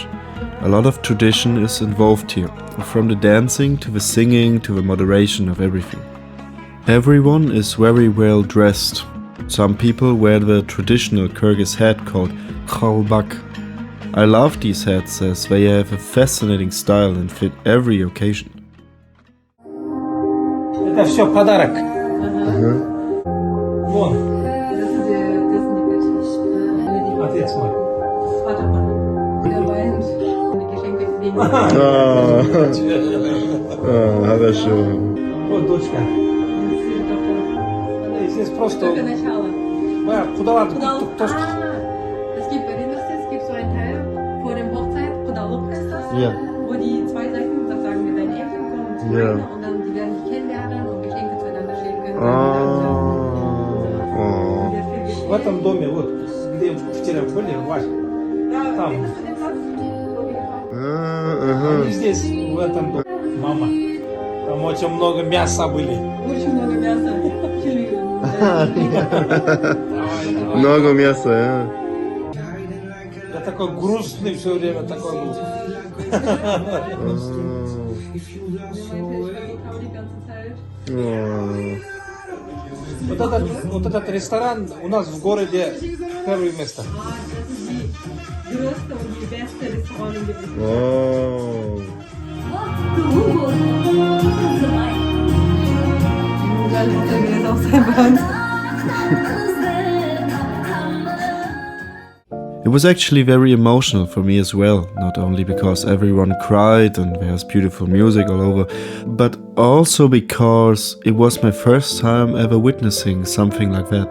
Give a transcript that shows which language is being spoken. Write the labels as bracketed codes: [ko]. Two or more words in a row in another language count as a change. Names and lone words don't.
[en] A lot of tradition is involved here, from the dancing to the singing to the moderation of everything. Everyone is very well dressed. Some people wear the traditional Kyrgyz hat called khalbak. I love these hats as they have a fascinating style and fit every occasion. [ru] Это все подарок. Вон. Отец мой. Хорошо. Вот дочка. Здесь просто... Только начало. Да, Кудалар. [de] Es gibt so einen Teil vor dem Hochzeit, Kudaluk heißt das, Ja. wo die zwei Seiten, das sagen wir, dein Ehemann und Ja. meine, und dann die werden sich kennenlernen und Geschenke zueinander schenken. [ru] В этом доме, вот, где вчера были, Вась, там. Они здесь, в этом доме. Мама. Там очень много мяса были. Очень много мяса. Много мяса, ja. Я такой грустный все время, такой был. Вот этот ресторан у нас в городе первое место. [de] Größte und die beste Restaurant in der Oh. [en] It was actually very emotional for me as well, not only because everyone cried and there's beautiful music all over, but also because it was my first time ever witnessing something like that.